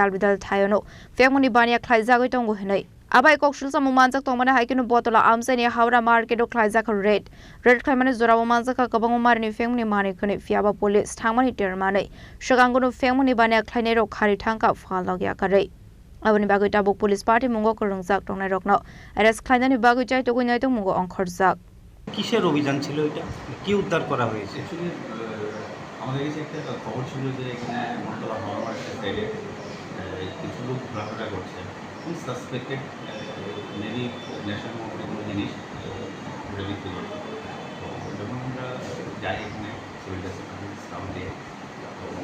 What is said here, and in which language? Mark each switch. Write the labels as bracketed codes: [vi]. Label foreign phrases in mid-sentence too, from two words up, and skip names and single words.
[trp] dalbidal thayono femuni bania khlaijagoi tongo hnai abai kokshul samu manjak tongmani haikinu botala amsai ni hawra market o khlaijak red claimani jorabo manjak kabango marani femuni mani khnai fiaba police thangmani termani shokango no femuni bania khlainai ro khari thangka falagya karei aboni bagoi tabuk [en] police party [trp] mungo korungjak tongnai rokno arrest khlainani bagoi chai togoi nai tong mungo onkhorjak [bn] কিসের অভিযান ছিল এটা কি উদ্ধার করা হয়েছে আমাদের কাছে একটা খবর ছিল যে এখানে মন্ডলা হাওয়া মার্কেটের সাইডে কিছু লোক ঘোরাফেরা করছে খুব [en] suspected maybe [bn] নেশামুক্ত কোনো জিনিস ঘুরে বিক্রি করছে তো যখন আমরা যাই এখানে [en] civil defence [bn] দিয়ে তো